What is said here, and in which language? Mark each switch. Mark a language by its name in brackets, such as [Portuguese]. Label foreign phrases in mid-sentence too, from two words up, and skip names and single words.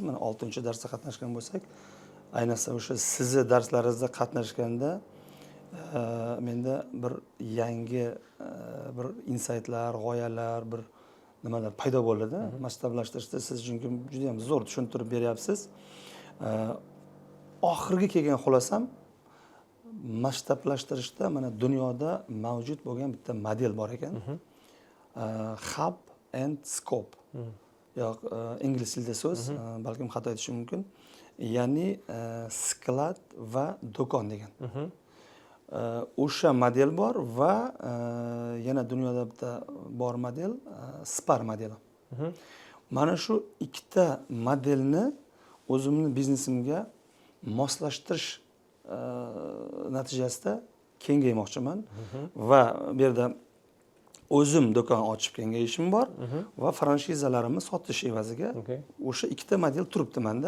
[Uzbek] Mana 6-darsda qatnashgan bo'lsak, ayniqsa o'sha sizni darslaringizda qatnashganda menda bir yangi bir insaytlar, g'oyalar, bir nimalar paydo bo'ldi. Masshtablashtirishda siz chunki juda ham zo'r tushuntirib beryapsiz. Oxirgi kelgan xulosam, masshtablashtirishda mana dunyoda mavjud bo'lgan bitta model bor ekan. [English] Hub and scope. [Uzbek] Yo'q, ingliz tilida so'z, balkim xato aytishim mumkin. Ya'ni sklad va do'kon degan. o'sha model bor va yana dunyoda bitta bor model Spar modeli. Mana shu ikkita modelni o'zimni biznesimga moslashtirish natijasida kengaymoqchiman va bu yerda o'zim do'kon ochib kengayishim bor va franshizalarimni sotish evaziga o'sha ikkita model turibdi menda.